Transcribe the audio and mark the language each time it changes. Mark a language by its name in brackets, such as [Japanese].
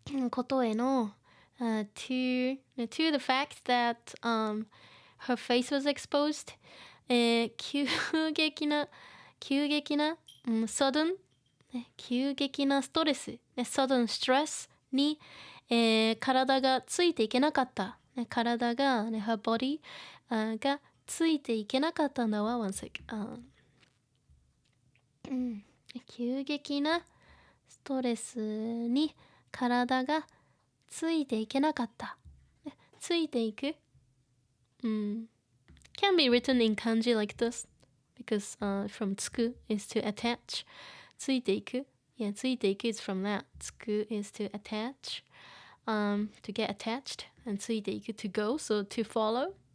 [Japanese] ことへの [English] to the fact that her face was exposed. [Japanese] 急激な sudden 急激なストレス [English] sudden stress [Japanese] に、体がついていけなかった、体が、 [English] her body [Japanese] がついていけなかったんだわ。 [English] one sec. [Japanese] 急激なストレスに体がついていけなかった。ついていく。 [English] Can be written in kanji like this because from tsuku is to attach. [Japanese] ついていく。 [English] Yeah, ついていく is from that. つく is to attach. To get attached. And ついていく to go. So to follow.